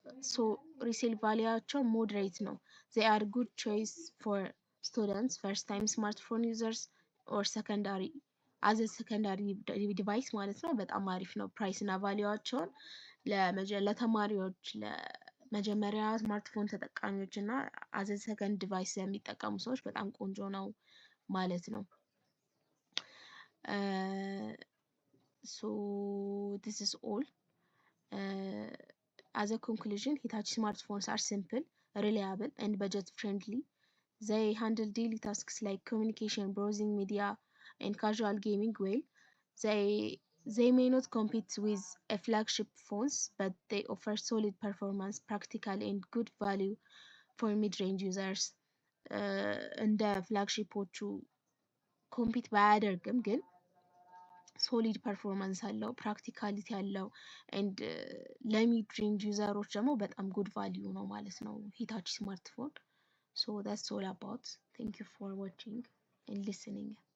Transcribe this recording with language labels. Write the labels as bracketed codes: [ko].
[en] so resale [am] valueያቸው [en] moderate [am] ነው። [en] they are good choice for students, first time smartphone users or secondary as a secondary device [am] ማለት ነው። በጣም አሪፍ ነው። ፕራይስ እና ቫልዩዋቸውን ለተማሪዎች ለመጀመሪያ ስማርትፎን ተጠቃሚዎች እና አዘ ሰከንድ ዲቫይስ የሚጠቀሙ ሰዎች በጣም ቆንጆ ነው ማለት ነው። [en] so this is all. as a conclusion, Hitachi smartphones are simple, reliable and budget friendly. They handle daily tasks like communication, browsing media and casual gaming well. They may not compete with a flagship phones, but they offer solid performance, practical and good value for mid-range users. [am] እንደ ፍላግሺፖቹ ኮምፒት ባያደርግም ግን ሶሊድ ፐርፎርማንስ አለው፣ ፕራክቲካሊቲ አለው ኤንድ ለሚድ ሬንጅ ዩዘሮች ደግሞ በጣም ጉድ ቫልዩ ነው ማለት ነው ሂታቺ ስማርትፎን። ሶ [en] that's all about. Thank you for watching and listening.